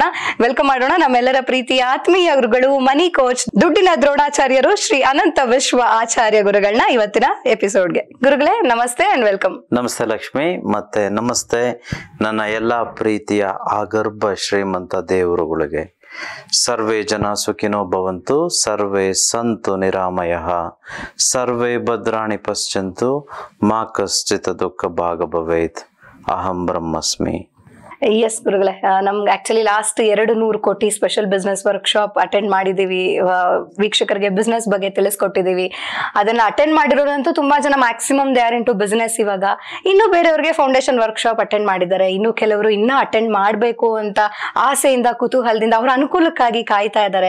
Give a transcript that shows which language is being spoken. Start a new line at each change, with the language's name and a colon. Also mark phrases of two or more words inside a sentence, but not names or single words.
Kannada: ವೆಲ್ಕಮ್ ಮಾಡೋಣ ನಮ್ಮೆಲ್ಲರ ಪ್ರೀತಿಯ ಆತ್ಮೀಯ ಗುರುಗಳು,
English: money coach,
Kannada: ದುಡ್ಡಿನ ದ್ರೋಣಾಚಾರ್ಯರು, ಶ್ರೀ ಅನಂತ ವಿಶ್ವ ಆಚಾರ್ಯ ಗುರುಗಳನ್ನ ಇವತ್ತಿನ ಎಪಿಸೋಡ್ಗೆ. ಗುರುಗಳೇ ನಮಸ್ತೆ
English: and welcome.
Kannada: ನಮಸ್ತೆ ಲಕ್ಷ್ಮಿ, ಮತ್ತೆ ನಮಸ್ತೆ ನನ್ನ ಎಲ್ಲ ಪ್ರೀತಿಯ ಆಗರ್ಭ ಶ್ರೀಮಂತ ದೇವರುಗಳಿಗೆ.
Sanskrit: ಸರ್ವೇ ಜನ ಸುಖಿನೋ ಭವಂತು, ಸರ್ವೇ ಸಂತು ನಿರಾಮಯಃ, ಸರ್ವೇ ಭದ್ರಾಣಿ ಪಶ್ಯಂತು, ಮಾ ಕಶ್ಚಿತ್ ದುಃಖ ಭಾಗ ಭವೇತ್, ಅಹಂ ಬ್ರಹ್ಮಸ್ಮಿ.
Kannada: ಎಸ್ ಗುರುಗಳೇ, ನಮ್ಗೆ
English: actually last
Kannada: 200 ಕೋಟಿ
English: special business workshop attend
Kannada: ಮಾಡಿದೀವಿ. ವೀಕ್ಷಕರಿಗೆ ಬಿಸ್ನೆಸ್ ಬಗ್ಗೆ ತಿಳಿಸ್ಕೊಟ್ಟಿದೀವಿ. ಅದನ್ನ ಅಟೆಂಡ್ ಮಾಡಿರೋದಂತೂ ತುಂಬಾ ಜನ
English: maximum they are into business.
Kannada: ಇವಾಗ ಇನ್ನು ಬೇರೆಯವ್ರಿಗೆ
English: foundation workshop attend
Kannada: ಮಾಡಿದ್ದಾರೆ. ಇನ್ನು ಕೆಲವರು ಇನ್ನ ಅಟೆಂಡ್ ಮಾಡಬೇಕು ಅಂತ ಆಸೆಯಿಂದ, ಕುತೂಹಲದಿಂದ, ಅವ್ರ ಅನುಕೂಲಕ್ಕಾಗಿ ಕಾಯ್ತಾ ಇದ್ದಾರೆ.